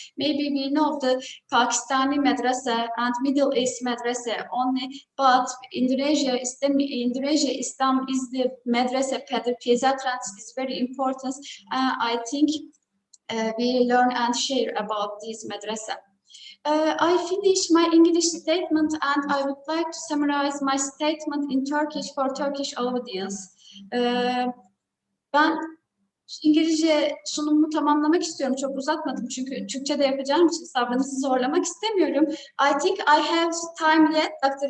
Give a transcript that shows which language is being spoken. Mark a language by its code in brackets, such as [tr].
[en] Maybe we know the Pakistani madrasa and Middle East madrasa only, but Indonesia Islam is the madrasa, the peasant trance is very important. I think we learn and share about this madrasa. I finished my English statement and I would like to summarize my statement in Turkish for Turkish audience. [tr] Ben İngilizce sunumumu tamamlamak istiyorum. Çok uzatmadım çünkü Türkçe'de yapacağım için sabrınızı zorlamak istemiyorum. [en] I think I have time yet, Dr.